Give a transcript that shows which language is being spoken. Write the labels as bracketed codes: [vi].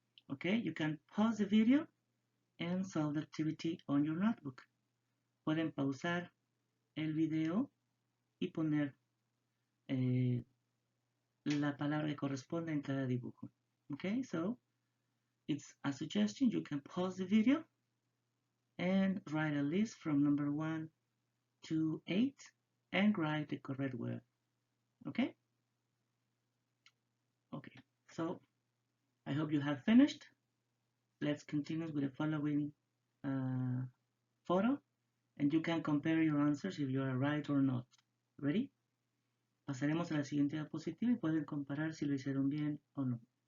[en] Okay, you can pause the video and solve the activity on your notebook. [es] Pueden pausar el video y poner la palabra que corresponde en cada dibujo. [en] Okay, so it's a suggestion. You can pause the video and write a list from number 1 to 8 and write the correct word. Okay? Okay, so I hope you have finished. Let's continue with the following photo, and you can compare your answers if you are right or not. Ready? [es] Pasaremos a la siguiente diapositiva y pueden comparar si lo hicieron bien o no.